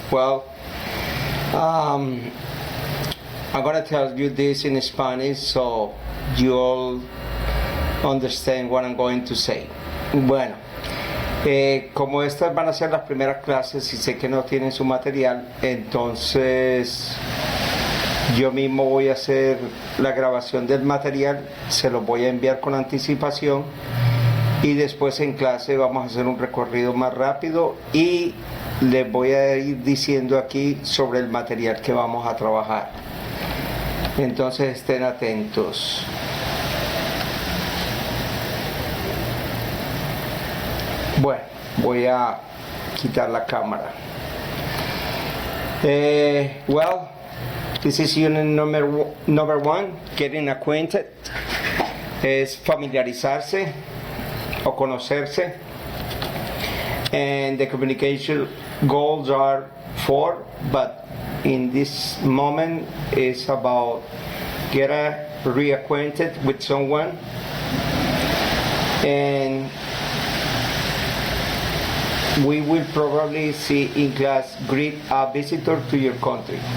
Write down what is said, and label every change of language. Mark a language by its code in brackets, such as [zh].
[en] Well, I'm going to tell you this in Spanish so you all understand what I'm going to say. [es] Bueno, como estas van a ser las primeras clases y sé que no tienen su material, entonces yo mismo voy a hacer la grabación del material, se los voy a enviar con anticipación y después en clase vamos a hacer un recorrido más rápido y les voy a ir diciendo aquí sobre el material que vamos a trabajar. Entonces estén atentos. Bueno, voy a quitar la cámara. [en] Well, this is unit number one, getting acquainted. [es] Es familiarizarse o conocerse. [en] And the communication goals are 4, but in this moment it's about get reacquainted with someone and we will probably see in class greet a visitor to your country.